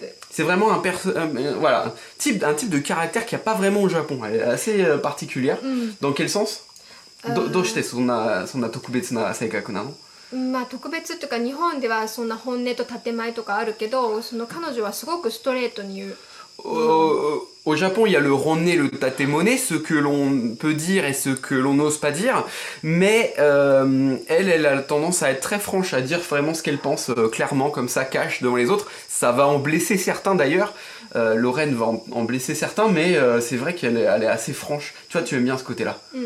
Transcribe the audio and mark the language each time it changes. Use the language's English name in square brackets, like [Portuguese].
[French] C'est vraiment un type de caractère qu'il n'y a pas vraiment au Japon. Elle est assez particulière. Dans quel sens? [Japanese] どうしてそんな特別な性格なの？まあ特別っていうか日本ではそんな本音と建前とかあるけどその彼女はすごくストレートに言う。 [French] Au Japon, il y a le ronné, le tatemoné, ce que l'on peut dire et ce que l'on n'ose pas dire, mais elle a tendance à être très franche, à dire vraiment ce qu'elle pense clairement, comme ça, cache devant les autres. Ça va en blesser certains d'ailleurs, Lorraine va en blesser certains, mais c'est vrai qu'elle est assez franche. Tu vois, tu aimes bien ce côté-là.